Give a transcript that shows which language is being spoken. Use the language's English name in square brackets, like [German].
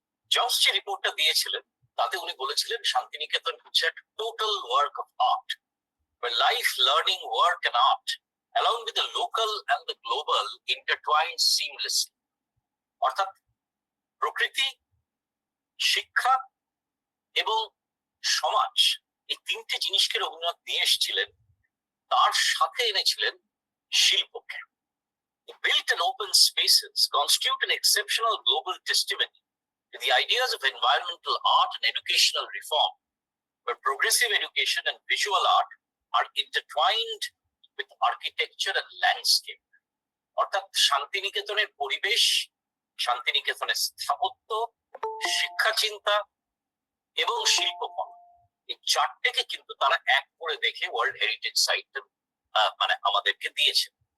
[Bangla] Jos যে রিপোর্টটা দিয়েছিলেন তাতে উনি বলেছিলেন শান্তিনিকেতন হচ্ছে একটা [English] Total work of art, life, learning, work and art along with the local and the global intertwined seamlessly। [Bangla] অর্থাৎ প্রকৃতি, শিক্ষা এবং সমাজ, এই তিনটে জিনিসকে রবীন্দ্রনাথ নিয়ে এসেছিলেন, তার সাথে এনেছিলেন শিল্পকে। [English] Built and open spaces constitute an exceptional global testimony to the ideas of environmental art and educational reform, where progressive education and visual art are intertwined with architecture and landscape। [Bangla] অর্থাৎ শান্তিনিকেতনের পরিবেশ, শান্তিনিকেতনের স্থাপত্য, শিক্ষা চিন্তা এবং শিল্পকলা, এই চারটেকে কিন্তু তারা এক করে দেখে ওয়ার্ল্ড হেরিটেজ সাইট মানে আমাদেরকে দিয়েছে।